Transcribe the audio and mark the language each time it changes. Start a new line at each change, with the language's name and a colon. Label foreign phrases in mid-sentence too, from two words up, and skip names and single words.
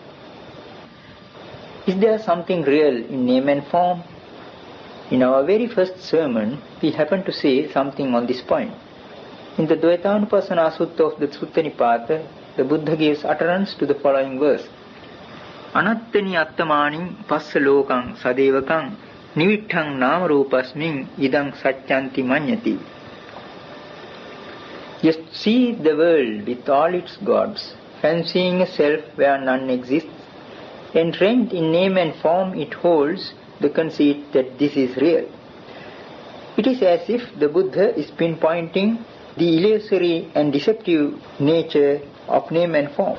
English: Is there something real in name and form? In our very first sermon, we happened to say something on this point. In the Dvaitanupassana Sutta of the Sutta Nipata, the Buddha gives utterance to the following verse.
Pali: Anattani attamani passa lokang sadevakang Nivittang nama rupasmin idang satyanti manyati.
English: Just see the world with all its gods, fancying a self where none exists. Entrained in name and form, it holds the conceit that this is real. It is as if the Buddha is pinpointing the illusory and deceptive nature of name and form.